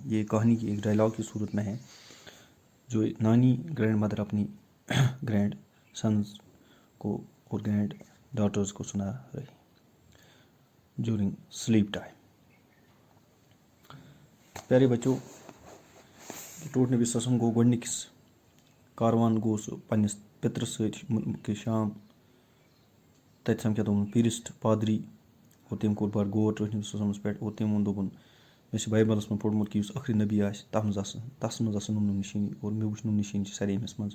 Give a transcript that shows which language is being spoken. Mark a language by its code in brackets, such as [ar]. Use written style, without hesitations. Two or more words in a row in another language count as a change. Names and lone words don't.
[ur] یہ کہانی کی ایک ڈائلاگ کی صورت میں ہے جو نانی [en] grand mother [ur] اپنی [en] grand sons [ur] کو اور [en] grand daughters [ur] کو سنا رہی [en] during sleep time. [ks] پیارے بچوں, ٹوٹھ نبی [ar] صلی اللہ علیہ وسلم [ks] گوٚو گۄڈنِکِس کاروان گوٚو سُہ پنٛنِس پِترَس سۭتۍ کہ شام, تَتہِ سَمکھیو تِمَن پیٖرِسٹ پادری اور تٔمۍ کوٚر بَڑٕ غور ٹوٹھ نبی [ar] صلی اللہ علیہ وسلمَس [ks] پٮ۪ٹھ اور تٔمۍ ووٚن دوٚپُن مےٚ چھِ بایبلَس منٛز پوٚرمُت کہِ یُس ٲخری نبی آسہِ تَس منٛز آسن نوٗنہٕ نِشٲنی اور مےٚ وٕچھ نوٗنہٕ نِشٲنی چھِ سارے أمِس منٛز.